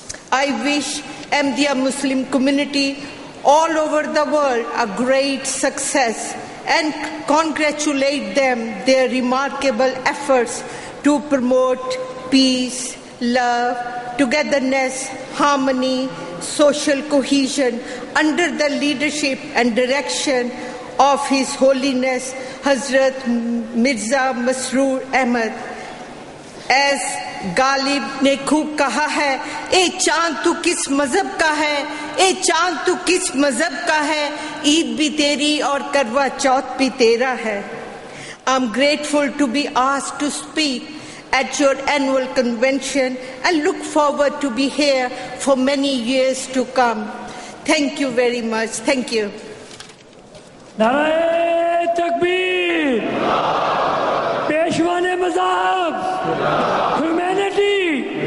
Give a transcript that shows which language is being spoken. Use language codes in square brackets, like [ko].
[en] I wish Ahmadiyya Muslim Community all over the world a great success and congratulate them their remarkable efforts to promote peace, love, togetherness, harmony, social cohesion under the leadership and direction of His Holiness Hazrat Mirza Masroor Ahmad. [hi] As Ghalib ने खूब कहा है, ए चांद तू किस मजहब का है, ए चांद तू किस मजहब का है, ईद भी तेरी और करवा चौथ भी तेरा है. [en] I'm grateful to be asked to speak at your annual convention and look forward to be here for many years to come. Thank you very much. Thank you. [hi] नारे तकबीर, पेशवाने मज़हब, humanity.